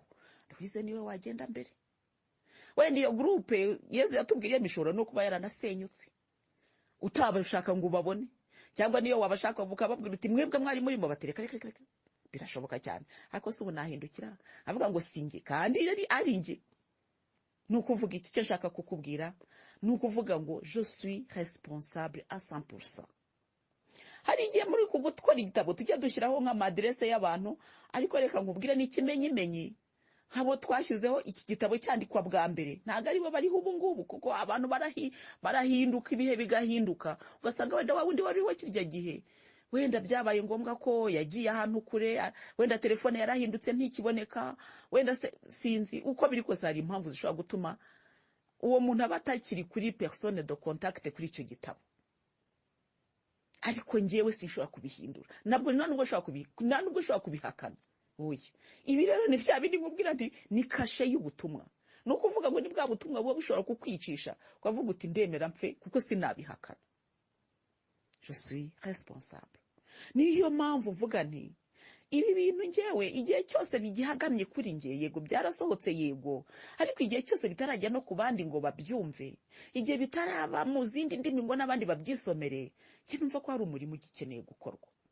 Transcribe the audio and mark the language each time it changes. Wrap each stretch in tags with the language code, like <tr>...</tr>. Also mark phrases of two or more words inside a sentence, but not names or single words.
<rw>Louise niwe wagenda mbere wenda iyo groupe Yezu yatubwiye mishoro no kuba yaranasenyutse utabashaka ngo ubabone cyangwa niyo wabashaka bukababwira uti mwebwe mwari muri mo batereka reka birashoboka cyane ariko se ubu nahindukira avuga ngo singe kandi ari nge. Nukuvuga iki cyo nshaka kukubwira nukuvuga ngo</rw> <fr>je suis responsable à 100%.</fr> <rw>Hari igihe muri kugutwara igitabo tujya dushyiraho nk'amadresse y'abantu ariko reka nkubwire n'ikimenyimenyi nkabo twashyizeho iki gitabo cyandikwa bwa mbere ntago ari bo bariho ubu ngubu kuko abantu barahinduka ibihe bigahinduka ugasanga wenda wundi wariho kirya gihe wenda byabaye ngombwa ko yagiye ahantu kure wenda telefone yarahindutse ntikiboneka wenda sinzi uko biri kose hari impamvu zishobora gutuma uwo muntu aba atakiri kuri</rw> <fr>personne de contact</fr> <rw>kuri icyo gitabo. Ariko njyewe sinshobora kubihindura nabwo nubwo ushobora kubihakana. Oya ibi rero ni bya bindi nkubwira nti ni kashe y'ubutumwa no kuvuga ngo ni bwa butumwa buba bushobora kukwicisha ukavuga uti ndemera mpfe kuko sinabihakana.</rw> <fr>Je suis responsable.</fr> <rw>Niyo mpamvu mvuga nti ibi bintu njyewe igihe cyose bigihagamye kuri nge yego byarasohotse yego ariko igihe cyose bitarajya no kubandi ngo babyumve igihe bitaraba mu zindi ndimi ngo nabandi babyisomere cyumva ko hari umurimo ugikeneye gukorwa.</rw>